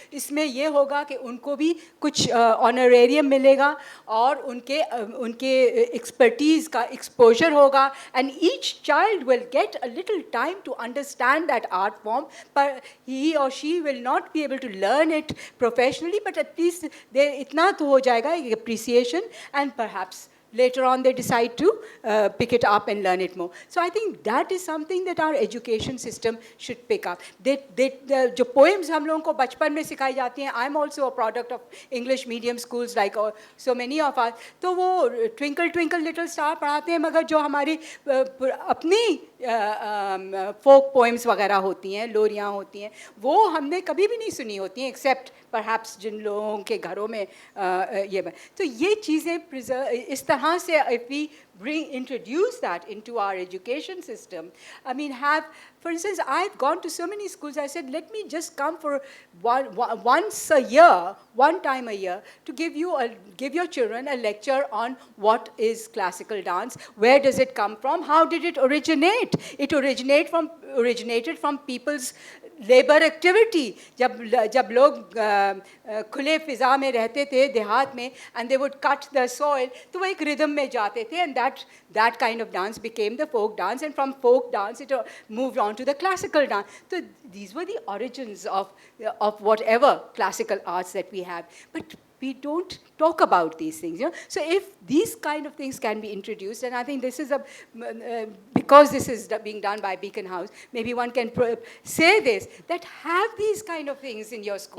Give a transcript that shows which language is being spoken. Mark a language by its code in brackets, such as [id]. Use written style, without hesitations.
[ur] اس میں یہ ہوگا کہ ان کو بھی کچھ آنریریم ملے گا اور ان کے ایکسپرٹیز کا ایکسپوجر ہوگا, [en] and each child will get a little time to understand that art form, but he or she will not be able to learn it professionally, but at least [ur] اتنا تو ہو جائے گا [en] appreciation, and perhaps later on they decide to pick it up and learn it more. So I think that is something that our education system should pick up. [ur] جو poems ہم لوگوں کو بچپن میں سکھائی جاتی ہیں, [en] I'm also a product of English medium schools like so many of us, [ur] تو وہ [en] twinkle twinkle little star [ur] پڑھاتے ہیں, مگر جو ہماری اپنی فوک پوئمس وغیرہ ہوتی ہیں, لوریاں ہوتی ہیں, وہ ہم نے کبھی بھی نہیں سنی ہوتی ہیں [en] except perhaps [ur] جن لوگوں کے گھروں میں یہ. تو یہ چیزیں اس طرح سے [en] if we introduce that into our education system, I mean for instance, I've gone to so many schools, I said, let me just come for once a year, one time a year, to give your children a lecture on what is classical dance, where does it come from, how did it originate. It originated from people's labour activity. [ur] جب لوگ کھلے فضا میں رہتے تھے دیہات میں, [en] and they would cut the soil, [ur] تو وہ ایک ردم میں جاتے تھے, [en] And that kind of dance became the folk dance, and from folk dance it moved on to the classical dance. So these were the origins of whatever classical arts that we have, but we don't talk about these things, you know. So if these kind of things can be introduced, and I think this is because this is being done by Beacon House, maybe one can say this, that have these kind of things in your school